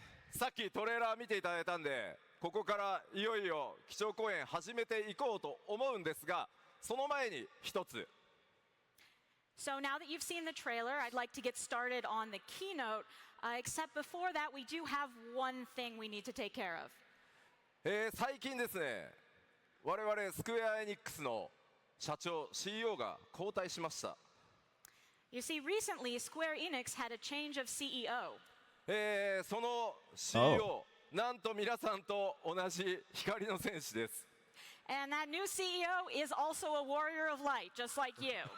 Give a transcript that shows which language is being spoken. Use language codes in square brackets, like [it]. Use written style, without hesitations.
[ja] さっきトレーラー見ていただいたんでここからいよいよ基調講演始めていこうと思うんですがその前に一つ [en] So now that you've seen the trailer, I'd like to get started on the keynote, except before that, we do have one thing we need to take care of. [ja] 最近ですね我々スクエアエニックスの社長 CEO が交代しました [en] You see, recently, Square Enix had a change of CEO. [ja] その CEO、なんと皆さんと同じ光の戦士です。 [en] And that new CEO is also a warrior of light, just like you.